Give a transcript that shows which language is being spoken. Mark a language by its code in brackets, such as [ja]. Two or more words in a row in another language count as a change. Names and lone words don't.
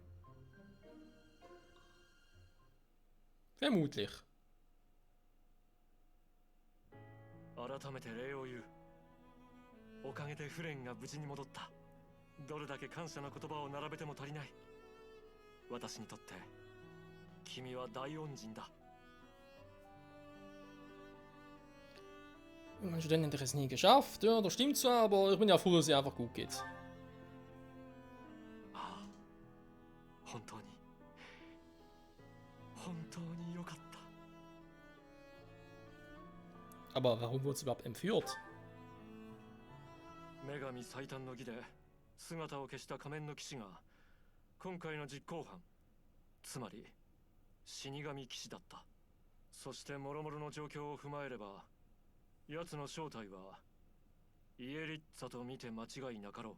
[de] Vermutlich. [ja] 改めて礼を言う。おかげでフレンが無事に戻った。どれだけ感謝の言葉を並べても足りない。私にとって君は大恩人だ。 [de] Mein Student hat es nie geschafft. Ja, das stimmt zwar, aber ich bin ja froh, dass es ihr einfach gut geht. [ja] ああ、本当に良かった。 [de] Aber warum wurde sie überhaupt entführt? [ja] 女神最短の儀で姿を消した仮面の騎士が今回の実行犯、つまり死神騎士だった。そして諸々の状況を踏まえれば、奴の正体はイエリッツァと見て間違いなかろう。